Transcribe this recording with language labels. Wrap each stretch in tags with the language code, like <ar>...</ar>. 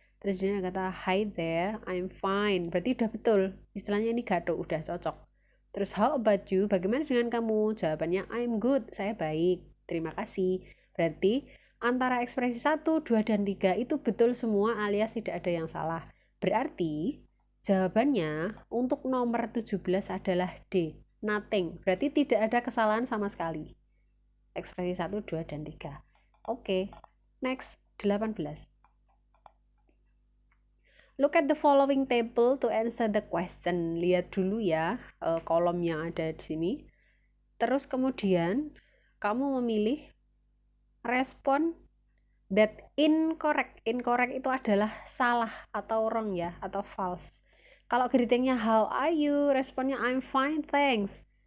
<id>Terus dia kata</id> <en>hi there, I'm fine.</en> <id>Berarti udah betul. Istilahnya ini gaduh, udah cocok. Terus</id> <en>how about you?</en> <id>Bagaimana dengan kamu? Jawabannya</id> <en>I'm good.</en> <id>Saya baik. Terima kasih. Berarti antara ekspresi 1, 2, dan 3 itu betul semua alias tidak ada yang salah. Berarti jawabannya untuk nomor 17 adalah D. Nothing. Berarti tidak ada kesalahan sama sekali. Ekspresi 1, 2, dan 3. Oke. Next, 18.</id> <en>Look at the following table to answer the question.</en> <id>Lihat dulu ya kolom yang ada di sini. Terus kemudian kamu memilih respon</id> <en>that incorrect.</en> <id>Incorrect itu adalah salah atau wrong ya, atau false. Kalau greetingnya</id> <en>how are you,</en> <id>responnya</id> <en>I'm fine, thanks.</en>